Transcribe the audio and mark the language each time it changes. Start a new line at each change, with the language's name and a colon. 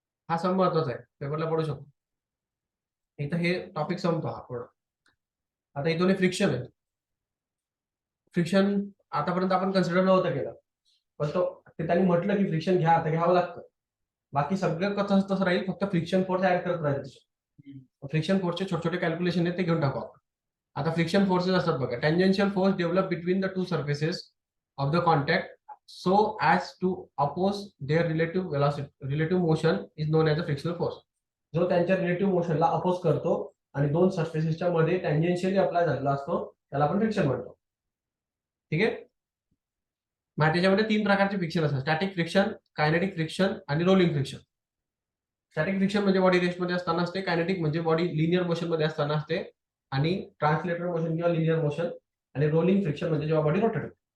Marathi: हा सम महत्वाचा आहे, पेपरला पडू शकतो. इथं हे टॉपिक संपतो हा पूर्ण. आता इथून फ्रिक्शन आहे. फ्रिक्शन आतापर्यंत आपण कन्सिडर नव्हतं केलं, पण तो त्यांनी म्हटलं की फ्रिक्शन घ्या, तर घ्यावं लागतं. बाकी सगळं कसं तसं राहील, फक्त फ्रिक्शन फोर्स ऍड करत राहील. फ्रिक्शन फोर्सचे छोटे छोटे कॅल्क्युलेशन आहेत ते घेऊन टाकू आपण. आता फ्रिक्शन फोर्सेस असतात बघा.
English: Tangential force develop between the two surfaces of the contact so as to oppose their relative motion is known as a frictional force.
Marathi: जो त्यांच्या रिलेटिव्ह मोशनला अपोज करतो आणि दोन सर्फेसेसच्या मध्ये टँजेन्शियली अप्लाय झालेला असतो, त्याला आपण फ्रिक्शन म्हणतो. ठीक आहे. मग त्याच्यामध्ये 3 प्रकारचे फ्रिक्शन असतात: स्टॅटिक फ्रिक्शन, कायनेटिक फ्रिक्शन आणि रोलिंग फ्रिक्शन. स्टॅटिक फ्रिक्शन म्हणजे बॉडी रेस्टमध्ये असताना असते, कायनेटिक म्हणजे बॉडी लिनियर मोशन मध्ये असताना असते, आणि ट्रान्सलेटर मोशन किंवा लिनियर मोशन, आणि रोलिंग फ्रिक्शन म्हणजे जेव्हा बॉडी रोटेट होते.